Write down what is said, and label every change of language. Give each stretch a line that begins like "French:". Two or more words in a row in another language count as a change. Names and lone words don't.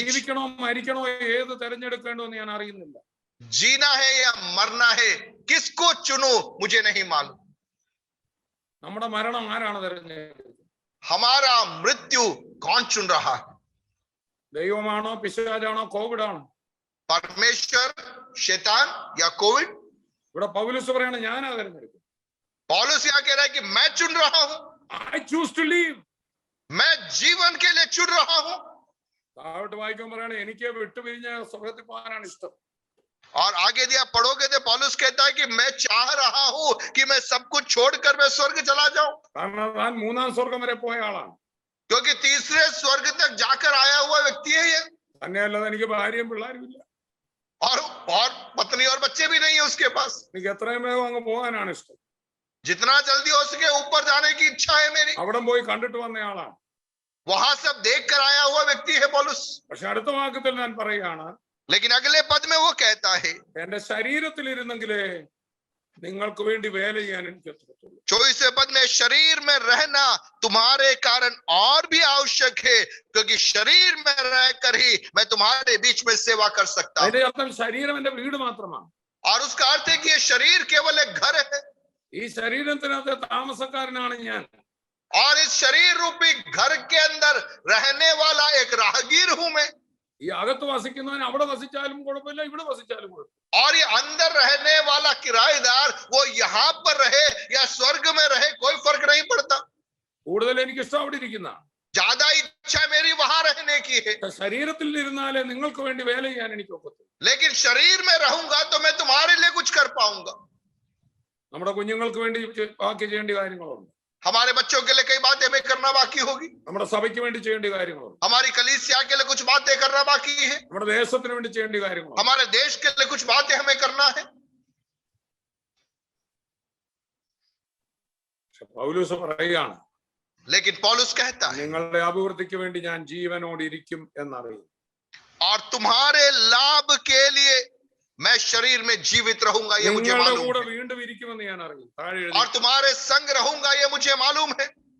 Malayalam: ജീവിക്കണോ മരിക്കണോ ഏത് തിരഞ്ഞെടുക്കേണ്ടോ എന്ന് ഞാൻ അറിയുന്നില്ല.
Hindi: जीना है या मरना है, किसको चुनूं मुझे नहीं मालूम।
Malayalam: നമ്മുടെ മരണം ആരാണ് തിരഞ്ഞെടുക്കുന്നത്?
Hindi: हमारा मृत्यु कौन चुन रहा है?
Malayalam: ദൈവമാണോ, പിശാചാണോ, കോവിഡ് ആണോ?
Hindi: परमेश्वर, शैतान या कोविड?
Malayalam: ഇവിടെ പൗലോസ് പറയാണ് ഞാനാ തിരഞ്ഞെടുക്കുന്നത്.
Hindi: पौलुस यहाँ कह रहा है कि मैं चुन रहा हूं,
English: I choose to live.
Hindi: मैं जीवन के लिए चुन रहा हूं।
Malayalam: താഴോട്ട് വായിക്കാൻ പറയാണ് എനിക്ക് വിട്ടുപിരിഞ്ഞ സ്വർഗ്ഗത്തിൽ പോകാനാണ് ഇഷ്ടം.
Hindi: और आगे दिया पढ़ोगे तो पौलुस कहता है कि मैं चाह रहा हूं कि मैं सब कुछ छोड़कर मैं स्वर्ग चला जाऊं,
Malayalam: കാരണം താൻ 3-ാം സ്വർഗം വരെ പോയ ആളാണ്.
Hindi: क्योंकि तीसरे स्वर्ग तक जाकर आया हुआ व्यक्ति है ये।
Malayalam: തന്നെയല്ലാതെ എനിക്ക് ഭാര്യയും പിള്ളേരും ഇല്ല.
Hindi: और पत्नी और बच्चे भी नहीं है उसके पास।
Malayalam: എനിക്ക് എത്രയും വേഗം അങ്ങ് പോകാനാണ് ഇഷ്ടം.
Hindi: जितना जल्दी हो सके ऊपर जाने की इच्छा है मेरी।
Malayalam: അവിടെ പോയി കണ്ടിട്ട് വന്ന ആളാണ്.
Hindi: वहां सब देख कर आया हुआ व्यक्ति है पौलुस।
Malayalam: പക്ഷെ അടുത്ത വാക്യത്തിൽ ഞാൻ പറയുകയാണ്,
Hindi: लेकिन अगले पद में वो कहता है,
Malayalam: എന്റെ ശരീരത്തിൽ ഇരുന്നെങ്കിലേ നിങ്ങൾക്ക് വേണ്ടി വേല ചെയ്യാൻ എനിക്ക് പറ്റത്തുള്ളൂ.
Hindi: 24वें पद में शरीर में रहना तुम्हारे कारण और भी आवश्यक है, क्योंकि शरीर में रहकर ही मैं तुम्हारे बीच में सेवा कर सकता हूं।
Malayalam: അതിന്റെ അർത്ഥം ശരീരം എന്റെ വീട് മാത്രമാണ്.
Hindi: और उसका अर्थ है कि ये शरीर केवल एक घर है,
Malayalam: ഈ ശരീരത്തിനകത്ത് താമസക്കാരനാണ് ഞാൻ.
Hindi: और इस शरीर रूपी घर के अंदर रहने वाला एक राहगीर हूं मैं।
Malayalam: ഈ അകത്ത് വസിക്കുന്നവൻ അവിടെ വസിച്ചാലും കുഴപ്പമില്ല, ഇവിടെ വസിച്ചാലും കുഴപ്പമില്ല.
Hindi: और ये अंदर रहने वाला किराएदार वो यहाँ पर रहे या स्वर्ग में रहे, कोई फर्क नहीं पड़ता।
Malayalam: കൂടുതൽ എനിക്ക് ഇഷ്ടം അവിടെ ഇരിക്കുന്ന.
Hindi: ज्यादा इच्छा मेरी वहां रहने की है,
Malayalam: ശരീരത്തിൽ ഇരുന്നാലേ നിങ്ങൾക്ക് വേണ്ടി വേല ചെയ്യാൻ എനിക്ക് ഒക്കത്തുള്ളൂ.
Hindi: लेकिन शरीर में रहूंगा तो मैं तुम्हारे लिए कुछ कर पाऊंगा।
Malayalam: നമ്മുടെ കുഞ്ഞുങ്ങൾക്ക് വേണ്ടി ബാക്കി ചെയ്യേണ്ട കാര്യങ്ങളുണ്ട്.
Hindi: हमारे बच्चों के लिए कई बातें हमें करना बाकी होगी,
Malayalam: നമ്മുടെ സഭയ്ക്ക് വേണ്ടി ചെയ്യേണ്ട കാര്യങ്ങളുണ്ട്.
Hindi: हमारी कलीसिया के लिए कुछ बातें करना बाकी है,
Malayalam: നമ്മുടെ ദേശത്തിന് വേണ്ടി ചെയ്യേണ്ട കാര്യങ്ങളുണ്ട്.
Hindi: हमारे देश के लिए कुछ बातें हमें करना है।
Malayalam: പൗലോസ് പറയുകയാണ്,
Hindi: लेकिन पौलुस कहता है,
Malayalam: നിങ്ങളുടെ അഭിവൃദ്ധിക്ക് വേണ്ടി ഞാൻ ജീവനോട് ഇരിക്കും എന്നറിയും.
Hindi: और तुम्हारे लाभ के लिए मैं शरीर में जीवित रहूंगा, ये मुझे
Malayalam: നിങ്ങളുടെ
Hindi: मालूम
Malayalam: കൂടെ
Hindi: है।
Malayalam: വീണ്ടും ഇരിക്കുമെന്ന് ഞാൻ അറിയും. താഴെ
Hindi: और तुम्हारे संग रहूंगा, ये मुझे मालूम है।